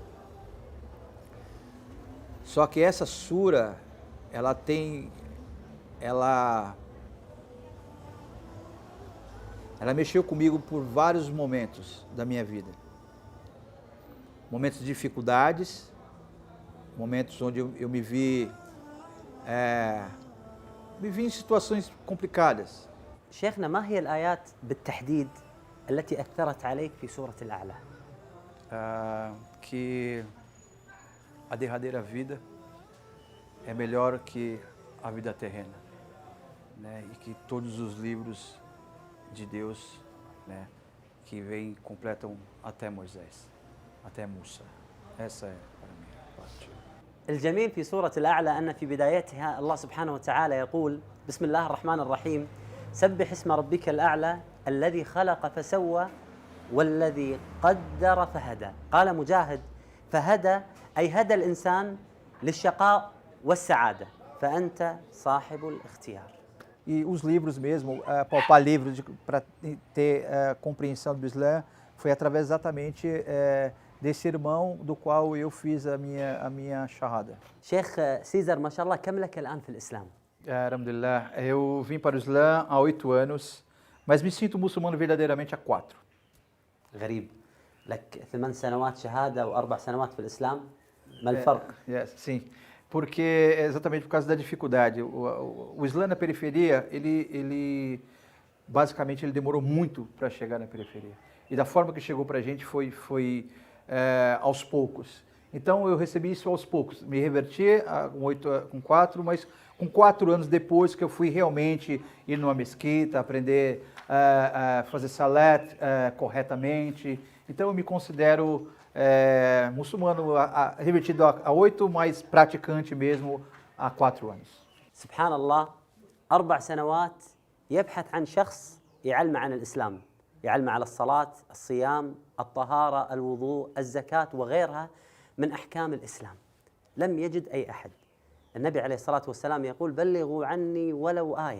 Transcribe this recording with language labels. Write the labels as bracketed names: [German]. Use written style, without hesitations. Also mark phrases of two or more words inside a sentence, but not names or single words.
[Portuguese] Só que essa sura, ela mexeu comigo por vários momentos da minha vida. Momentos de dificuldades, momentos onde eu me vi em situações complicadas. [Arabic] شيخنا، ما هي الآيات بالتحديد التي أثرت عليك في سورة الأعلى؟ [Portuguese] Que a derradeira vida é melhor que a vida terrena, né? E que todos os livros de Deus, né, que vêm completam até Moisés, até Musa. Essa é para mim a parte. [Arabic] الجميل في سورة الأعلى أن في بدايتها الله سبحانه وتعالى يقول: بسم الله الرحمن الرحيم، سبح اسم ربك الأعلى الذي خلق فسوى والذي قدر فهدى. قال مجاهد: فهدى أي هدى الإنسان للشقاء والسعادة، فأنت صاحب الاختيار. [Portuguese] E os livros mesmo, palpar livros para ter compreensão do Islã, foi através exatamente desse irmão do qual eu fiz a minha shahada. [Arabic] شيخ سيزر، ما شاء الله كم لك الآن في الإسلام؟ [Portuguese] Alhamdulillah, eu vim para o Islã há 8 anos, mas me sinto muçulmano verdadeiramente há 4. [Arabic] غريب، لك 8 سنوات شهادة و4 سنوات في الإسلام، ما الفرق؟ [Portuguese] Sim, porque exatamente por causa da dificuldade. O Islã na periferia, ele basicamente ele demorou muito para chegar na periferia. E da forma que chegou para a gente foi aos poucos. Então eu recebi isso aos poucos. Me reverti com 4, mas com 4 anos depois que eu fui realmente ir numa mesquita, aprender a fazer salat corretamente. Então eu me considero muçulmano revertido há 8, mas praticante mesmo há 4 anos. [Arabic] سبحان الله، 4 سنوات يبحث عن شخص يعلم عن الإسلام، يعلم على الصلاة، الصيام، الطهارة، الوضوء، الزكاة وغيرها من أحكام الإسلام. لم يجد أي أحد. النبي عليه الصلاة والسلام يقول: بلغوا عني ولو آية.